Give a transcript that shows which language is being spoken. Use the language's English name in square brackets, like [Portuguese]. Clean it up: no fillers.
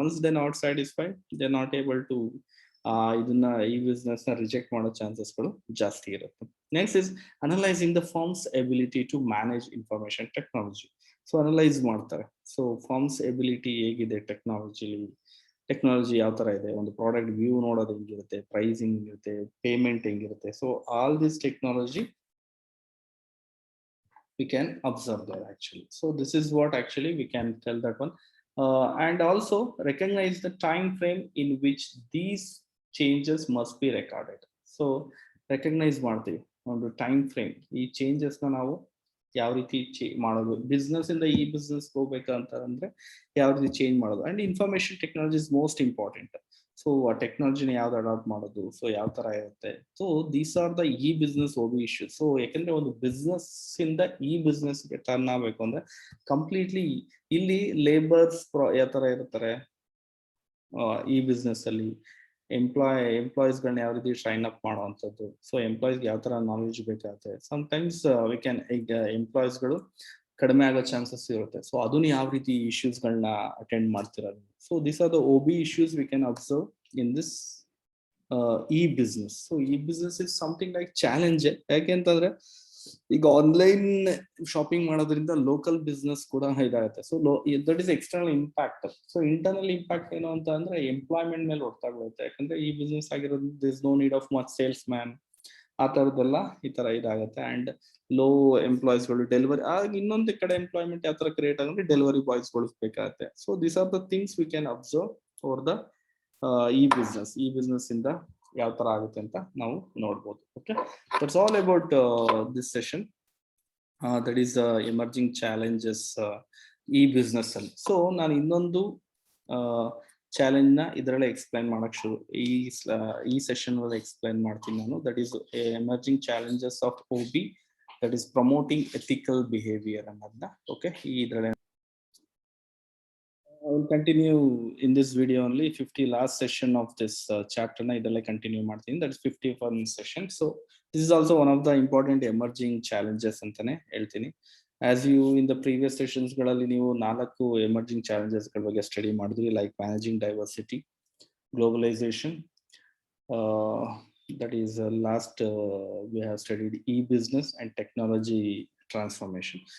[English] Once they're not satisfied, they're not able to [Kannada] ಇದನ್ನ ಈ business ನ ರಿಜೆಕ್ಟ್ ಮಾಡೋ ಚಾನ್ಸಸ್ ಗಳು ಜಾಸ್ತಿ ಇರುತ್ತೆ. [English] Next is analysing the firm's ability to manage information technology. So analyse ಮಾಡ್ತಾರೆ. [Kannada] ಸೊ ಫರ್ಮ್ಸ್ ಎಬಿಲಿಟಿ ಹೇಗಿದೆ, ಟೆಕ್ನಾಲಜಿ ಯಾವ ತರ ಇದೆ, ಒಂದು ಪ್ರಾಡಕ್ಟ್ ವ್ಯೂ ನೋಡೋದು ಹೆಂಗಿರುತ್ತೆ, ಪ್ರೈಸಿಂಗ್ ಇರುತ್ತೆ, ಪೇಮೆಂಟ್ ಹೆಂಗಿರುತ್ತೆ. [English] So all this technology we can observe there actually. So this is what actually we can tell that one. And also recognize the time frame in which these changes must be recorded. [Kannada] So recognize ಮಾಡ್ತೀವಿ ಒಂದು time frame, ಈ changes ನ ನಾವು ಯಾವ ರೀತಿ ಮಾಡೋದು, business ಇಂದ ಈ ಬಿಸ್ನೆಸ್ ಹೋಗ್ಬೇಕಂತ ಅಂದ್ರೆ ಯಾವ ರೀತಿ ಚೇಂಜ್ ಮಾಡೋದು. [English] And information technology is most important. [Kannada] So ಆ ಟೆಕ್ನಾಲಜಿನ ಯಾವ್ದು ಅಡಾಪ್ಟ್ ಮಾಡೋದು, ಸೊ ಯಾವ ತರ ಇರುತ್ತೆ. [English] So these are the e business OB issues. [Kannada] So ಯಾಕಂದ್ರೆ ಒಂದು ಬಿಸ್ನೆಸ್ ಇಂದ ಈ ಬಿಸ್ನೆಸ್ ಗೆ ಟರ್ನ್ ಆಗ್ಬೇಕು ಅಂದ್ರೆ ಕಂಪ್ಲೀಟ್ಲಿ ಇಲ್ಲಿ ಲೇಬರ್ಸ್ ಯಾವ ತರ ಇರ್ತಾರೆ ಈ ಬಿಸ್ನೆಸ್ ಅಲ್ಲಿ, ಎಂಪ್ಲಾಯೀಸ್ ಗಳನ್ನ ಯಾವ ರೀತಿ ಟ್ರೈನ್ ಅಪ್ ಮಾಡುವಂಥದ್ದು. ಸೊ ಎಂಪ್ಲಾಯೀಸ್ಗೆ ಯಾವ ತರ ನಾಲೆಜ್ ಬೇಕಾಗುತ್ತೆ. ಸಮ್ಟೈಮ್ಸ್ ವಿ ಕ್ಯಾನ್ ಎಂಪ್ಲಾಯೀಸ್ ಗಳು ಕಡಿಮೆ ಆಗೋ ಚಾನ್ಸಸ್ ಇರುತ್ತೆ. ಸೊ ಅದನ್ನ ಯಾವ ರೀತಿ ಇಶ್ಯೂಸ್ ಗಳನ್ನ ಅಟೆಂಡ್ ಮಾಡ್ತಿರೋದು. [English] So this are the OB issues we can observe in this e-business. So e-business is something like challenge. [Kannada] ಯಾಕೆ ಅಂತಂದ್ರೆ ಈಗ ಆನ್ಲೈನ್ ಶಾಪಿಂಗ್ ಮಾಡೋದ್ರಿಂದ ಲೋಕಲ್ ಬಿಸ್ನೆಸ್ ಕೂಡ ಇದಾಗುತ್ತೆ. [English] So that is external impact. [Kannada] So internal impact ಏನು ಅಂತ ಅಂದ್ರೆ ಎಂಪ್ಲಾಯ್ಮೆಂಟ್ ಮೇಲೆ ಹೊಡ್ತಾ ಬೀಳುತ್ತೆ. ಯಾಕಂದ್ರೆ ಈ ಬಿಸ್ನೆಸ್ ಆಗಿರೋದು [English] this no need of much salesman, [Kannada] ಆ ತರದೆಲ್ಲ ಈ ತರ ಇದಾಗುತ್ತೆ. ಅಂಡ್ ಲೋ ಎಂಪ್ಲಾಯೀಸ್ ಗಳು, ಡೆಲಿವರಿ ಇನ್ನೊಂದು ಕಡೆ ಎಂಪ್ಲಾಯ್ಮೆಂಟ್ ಯಾವ ತರ ಕ್ರಿಯೇಟ್ ಆಗುತ್ತೆ, ಡೆಲಿವರಿ ಬಾಯ್ಸ್ ಗಳು ಬೇಕಾಗುತ್ತೆ. [English] so these are the things we can observe for the e business [Kannada] ಇಂದ ಯಾವ ತರ ಆಗುತ್ತೆ ಅಂತ ನಾವು ನೋಡ್ಬೋದು. [English] Okay, that's all about this session. That is emerging challenges e business ಅಲ್ಲಿ. [Kannada] ಸೊ ನಾನು ಇನ್ನೊಂದು ಚಾಲೆಂಜ್ ನ ಇದರಲ್ಲೇ ಎಕ್ಸ್ಪ್ಲೈನ್ ಮಾಡಕ್ ಈ ಸೆಷನ್ ಅಲ್ಲಿ ಎಕ್ಸ್ಪ್ಲೈನ್ ಮಾಡ್ತೀನಿ ನಾನು. [English] That is emerging challenges of OB, that is promoting ethical behaviour ಅನ್ನೋದನ್ನ. Okay, [Kannada] ಇದರಲ್ಲೇ [English] I will continue in this video only. 50 last session of this chapter [Kannada] na idella [English] continue [Kannada] ಮಾಡ್ತೀನಿ. [English] That is 51 session. So this is also one of the important emerging challenges [Kannada] antane ಹೇಳ್ತೀನಿ. [English] As you in the previous sessions [Kannada] ಗಳಲ್ಲಿ ನೀವು [English] 4 emerging challenges [Kannada] ಗಳ ಬಗ್ಗೆ study ಮಾಡಿದ್ರಿ, [English] like managing diversity, globalization, that is last we have studied e-business and technology transformation.